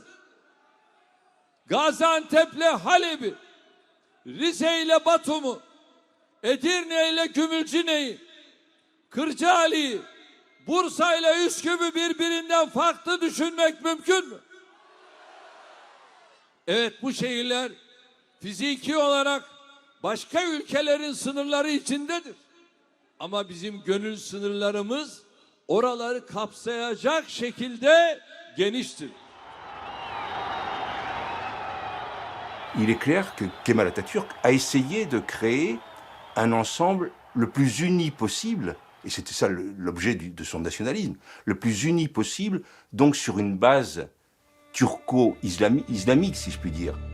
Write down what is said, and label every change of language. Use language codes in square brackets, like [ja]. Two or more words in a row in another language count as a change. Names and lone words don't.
[tr] Gaziantep'le Halep'i, Rize'yle Batum'u, Edirne'yle Gümülcine'yi, Kırcaali'yi, Bursa'yla Üsküp'ü birbirinden farklı düşünmek mümkün mü? Evet, bu şehirler fiziki olarak başka ülkelerin sınırları içindedir. Ama bizim gönül sınırlarımız oraları kapsayacak şekilde geniştir. [fr] Il est clair que Kemal Atatürk a essayé de créer un ensemble le plus uni possible, et c'était ça l'objet de son nationalisme, le plus uni possible, donc sur une base turco-islamique, si je puis dire.